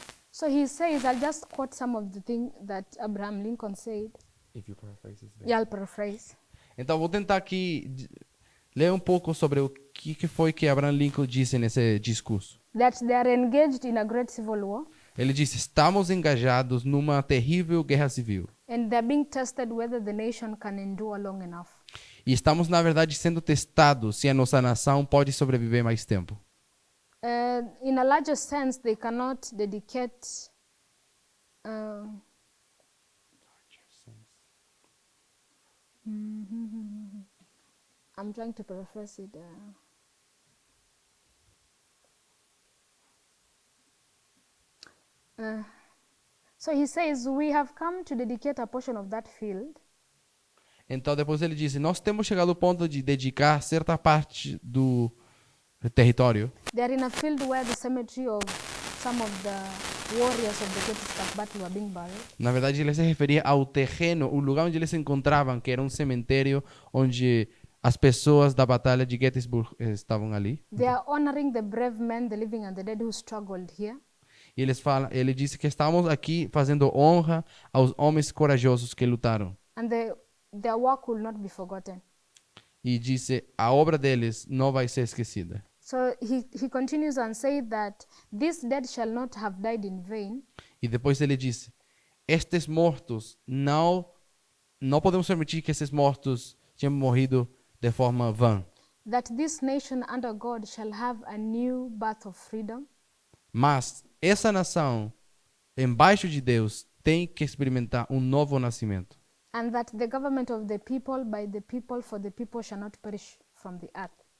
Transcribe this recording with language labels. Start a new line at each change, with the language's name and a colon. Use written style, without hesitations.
English: So he says, I'll just quote some of the things that Abraham Lincoln said. If you paraphrase it. Yeah, I'll paraphrase.
Portuguese: Então vou tentar aqui ler um pouco sobre o que foi que Abraham Lincoln disse nesse discurso?
English: That they are engaged in a great civil war
Portuguese: Ele disse: estamos engajados numa terrível guerra civil.
English: and they're being tested whether the nation can endure long enough.
Portuguese: E estamos, na verdade, sendo testados se a nossa nação pode sobreviver mais tempo.
English: In a larger sense, they cannot dedicate. I'm trying to paraphrase it. So he says, we have come to dedicate a portion of that field
Portuguese: Então, depois ele disse: nós temos chegado ao ponto de dedicar certa parte do território.
English: They are in a field where the cemetery of some of the warriors of the Gettysburg Battle were being buried.
Portuguese: Na verdade, ele se referia ao terreno, o lugar onde eles se encontravam, que era um cemitério onde as pessoas da batalha de Gettysburg estavam ali.
English: They are honoring the brave men, the living and the dead, who struggled here.
Portuguese: E ele disse que estávamos aqui fazendo honra aos homens corajosos que lutaram.
English: And their work will not be forgotten.
Portuguese: E disse: a obra deles não vai ser esquecida.
English: So he continues and says that this dead shall not have died in vain,
Portuguese: E depois ele disse: estes mortos não podemos permitir que esses mortos tenham morrido de forma vã.
English: that this nation under God shall have a new birth of freedom,
Portuguese: Mas essa nação, embaixo de Deus, tem que experimentar um novo nascimento.
English: and that the government of the people by the people for the people shall not perish from the earth.